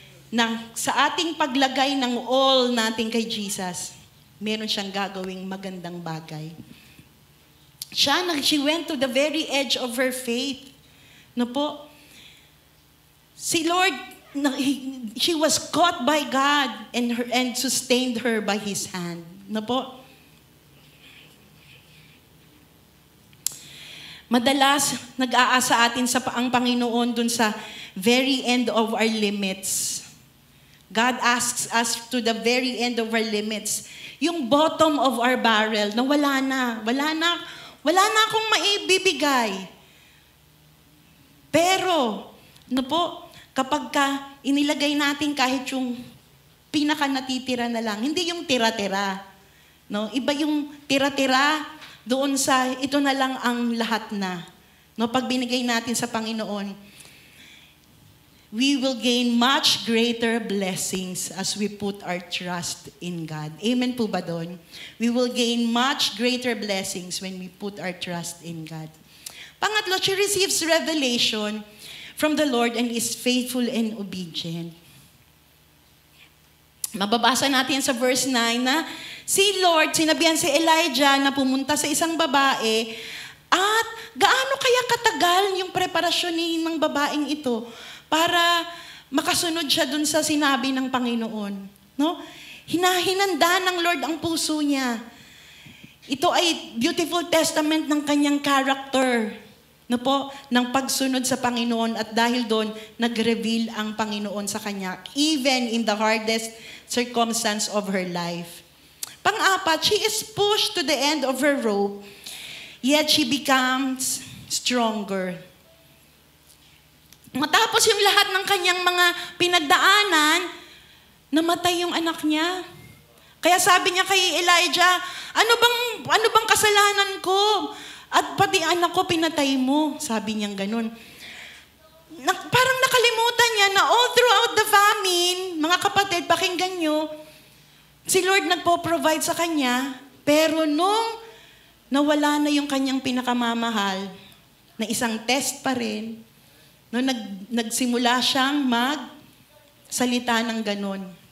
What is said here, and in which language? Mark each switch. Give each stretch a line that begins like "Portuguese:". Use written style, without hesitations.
Filipino: Na sa ating paglagay ng all natin kay Jesus, meron siyang gagawing magandang bagay.
English: She went to the very edge of her faith. No po? Si Lord, she was caught by God and sustained her by His hand. No po?
Filipino: Madalas, nag-aasa atin ang Panginoon dun sa
English: very end of our limits. God asks us to the very end of our limits.
Filipino: Yung
English: bottom of our barrel,
Filipino: na wala na akong maibibigay. Pero, ano po, kapag inilagay natin kahit yung pinaka natitira na lang, hindi yung tira-tira. No? Iba yung tira-tira doon sa ito na lang ang lahat na. No? Pag binigay natin sa Panginoon,
English: we will gain much greater blessings as we put our trust in God. Amen po ba doon? We will gain much greater blessings when we put our trust in God. Pangatlo, she receives revelation from the Lord and is faithful and obedient.
Filipino: Mababasa natin sa verse 9 na si Lord, sinabihan si Elijah na pumunta sa isang babae at gaano kaya katagal yung preparasyon ng babaeng ito para makasunod siya dun sa sinabi ng Panginoon. No? Hinahinanda ng Lord ang puso niya. Ito ay beautiful testament ng kanyang character. No po, ng pagsunod sa Panginoon at dahil doon, nag-reveal ang Panginoon sa kanya,
English: even in the hardest circumstance of her life. Pang-apat, she is pushed to the end of her rope, yet she becomes stronger.
Filipino: Matapos yung lahat ng kanyang mga pinagdaanan, namatay yung anak niya. Kaya sabi niya kay Elijah, ano bang kasalanan ko? At pati anak ko pinatay mo. Sabi niyang ganun. Parang nakalimutan niya na
English: all throughout the famine,
Filipino: mga kapatid, pakinggan niyo, si Lord nagpo-provide sa kanya, pero nung nawala na yung kanyang pinakamamahal, na isang test pa rin, no, nagsimula siyang magsalita ng ganon.